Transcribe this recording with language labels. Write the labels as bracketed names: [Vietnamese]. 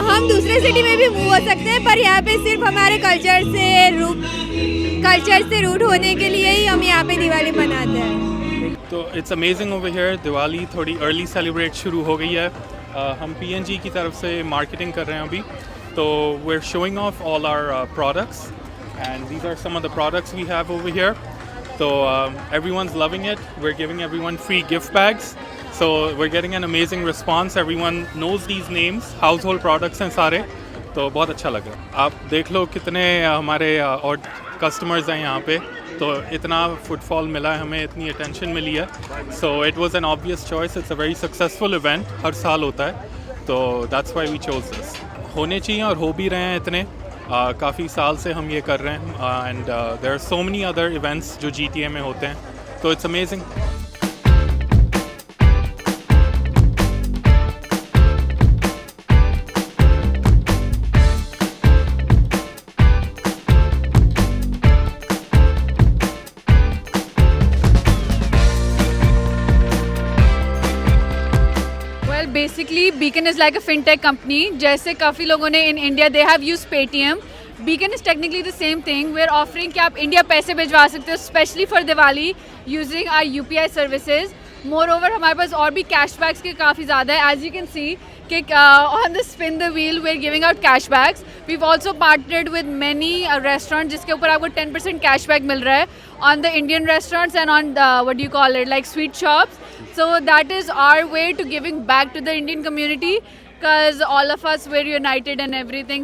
[Hindi] हम दूसरे सिटी में भी मूव हो सकते हैं, पर यहाँ पे सिर्फ हमारे कल्चर से रूट होने के लिए ही हम यहाँ पे दिवाली मनाते हैं। तो [English] It's amazing over here. [Hindi] Diwali थोड़ी अर्ली सेलिब्रेट शुरू हो गई है। हम PNG की तरफ से मार्केटिंग कर रहे हैं अभी, तो [English] We are showing off all our products and these are some of the products we have over here. तो everyone's loving it. We're giving everyone free gift bags. So we're getting an amazing response. Everyone knows these names, household products [Hindi] हैं सारे, तो बहुत अच्छा लग रहा है। आप देख लो कितने हमारे और कस्टमर्स हैं यहाँ पे, तो इतना फुटफॉल मिला है हमें, इतनी अटेंशन मिली है। [English] So it was an obvious choice. It's a very successful event, [Hindi] हर साल होता है, तो [English] That's why we chose this. [Hindi] होने चाहिए और हो भी रहे हैं इतने। काफ़ी साल से हम ये कर रहे हैं [English] and there are so many other events [Hindi] जो GTA में होते हैं, तो [English] It's amazing. Basically, Beacon is like a fintech company. [Hindi] जैसे काफ़ी लोगों ने [English] in India they have used Paytm. Beacon is technically the same thing. We're offering [Hindi] कि आप India पैसे भिजवा सकते हो, [English] especially for Diwali, using our UPI services. Moreover, [Hindi] हमारे पास और भी cashbacks के काफ़ी ज़्यादा है. [English] As you can see, कि on the spin the wheel, we're giving out cashbacks. We've also partnered with many restaurants [Hindi] जिसके ऊपर आपको 10% cashback मिल रहा है [English] on the Indian restaurants and on the, what do you call it, like sweet shops. So that is our way to giving back to the Indian community, because all of us were united and everything.